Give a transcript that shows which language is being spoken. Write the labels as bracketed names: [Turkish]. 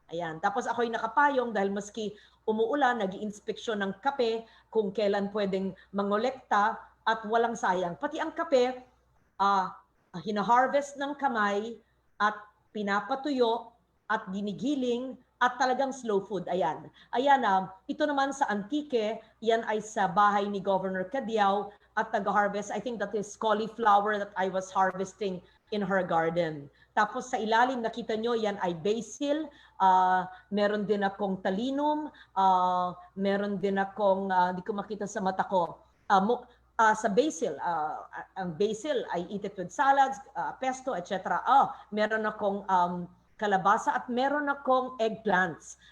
[Filipino] Ayan. Tapos ako'y nakapayong dahil maski umuulan, nag-iinspeksyon ng kape kung kailan pwedeng mangolekta at walang sayang. Pati ang kape, hina-harvest ng kamay at pinapatuyo at ginigiling at talagang slow food. Ayan. Ayan, ito naman sa Antique, yan ay sa bahay ni Governor Tibiao at nag-harvest. [English] I think that is cauliflower that I was harvesting in her garden. [Filipino] Tapos sa ilalim, nakita nyo, yan ay basil. Meron din akong talinum. Meron din akong, di ko makita sa mata ko. Sa basil, ang basil, [English] I eat it with salads, pesto, etc. [Filipino] Meron akong kalabasa at meron akong eggplants.